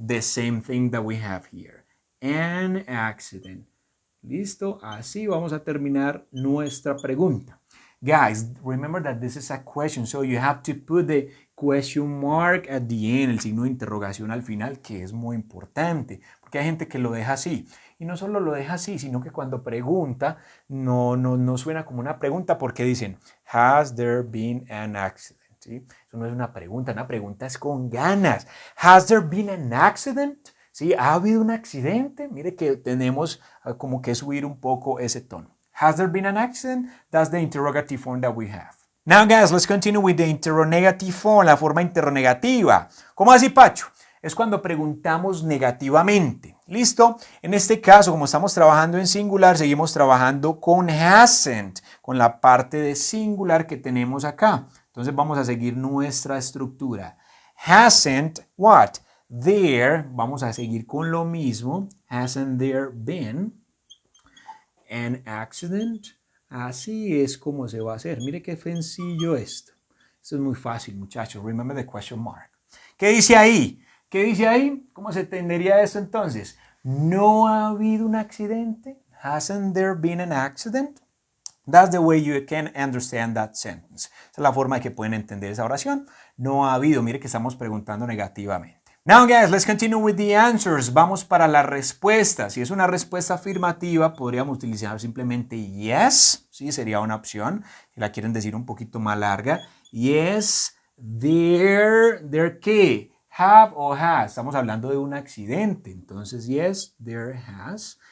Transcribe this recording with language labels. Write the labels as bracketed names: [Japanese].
[English] The same thing that we have here. An accident. ¿Listo? [Spanish] Así vamos a terminar nuestra pregunta. [English] Guys, remember that this is a question, so you have to put the question mark at the end, [Spanish] el signo de interrogación al final, que es muy importante, porque hay gente que lo deja así. Y no solo lo deja así, sino que cuando pregunta, no suena como una pregunta, porque dicen, [English] has there been an accident? [Spanish] ¿Sí? Eso no es una pregunta es con ganas. [English] Has there been an accident? [Spanish] ¿Sí? ¿Ha habido un accidente? Mire que tenemos como que subir un poco ese tono. [English] Has there been an accident? That's the interrogative form that we have. Now, guys, let's continue with the interronegative form, [Spanish] la forma interronegativa. ¿Cómo así, Pacho? Es cuando preguntamos negativamente. ¿Listo? En este caso, como estamos trabajando en singular, seguimos trabajando con hasn't, con la parte de singular que tenemos acá. Entonces vamos a seguir nuestra estructura. [English] Hasn't what? [Spanish] There, vamos a seguir con lo mismo. [English] Hasn't there been an accident? [Spanish] Así es como se va a hacer. Mire qué sencillo esto. Esto es muy fácil, muchachos. [English] Remember the question mark. [Spanish] ¿Qué dice ahí? ¿Qué dice ahí? ¿Cómo se entendería esto entonces? ¿No ha habido un accidente? [English] Hasn't there been an accident? That's the way you can understand that sentence. [Spanish] Esa es la forma de que pueden entender esa oración. No ha habido. Mire que estamos preguntando negativamente. [English] Now guys, let's continue with the answers. [Spanish] Vamos para las respuestas. Si es una respuesta afirmativa, podríamos utilizar simplemente yes. Sí, sería una opción. Si la quieren decir un poquito más larga. [English] Yes, there ¿qué? [Spanish] Have o has. Estamos hablando de un accidente. Entonces, [English] yes, there has.